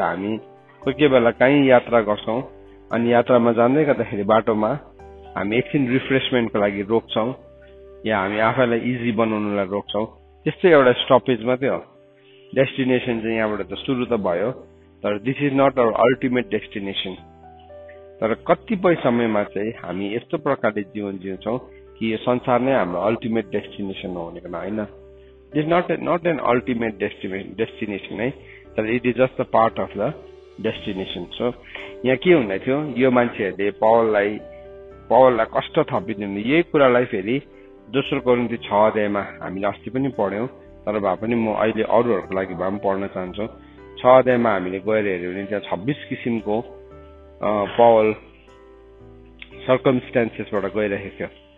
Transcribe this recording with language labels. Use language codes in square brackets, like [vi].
[ne] हामी कोही बेला कहीँ यात्रा गर्छौँ, अनि यात्रामा जाँदै गर्दाखेरि बाटोमा हामी एकछिन रिफ्रेसमेन्टको लागि रोक्छौँ, या हामी आफैलाई इजी बनाउनलाई रोक्छौँ। त्यस्तै एउटा स्टपेज मात्रै हो। डेस्टिनेसन चाहिँ यहाँबाट त सुरु त भयो, तर [en] This is not our ultimate destination. [ne] तर कतिपय समयमा चाहिँ हामी यस्तो प्रकारले जीवन जिउँछौँ कि यो संसार नै हाम्रो अल्टिमेट डेस्टिनेसन हो भनेको होइन। [en] It is not an ultimate destination है, तर it is just a part of the destination. [ne] So यहाँ के हुँदै थियो, यो मान्छेहरूले पावललाई कष्ट थपिदिनु। यही कुरालाई फेरि दोस्रो कोरिन्थी 6 अध्यायमा हामीले अस्ति पनि पढ्यौँ, तर भए पनि म अहिले अरूहरूको लागि भए पनि पढ्न चाहन्छु। 6 अध्यायमा हामीले गएर हेऱ्यौँ भने त्यहाँ 26 किसिमको पावल सर्कमस्टान्सेसबाट गइरहेको थियो।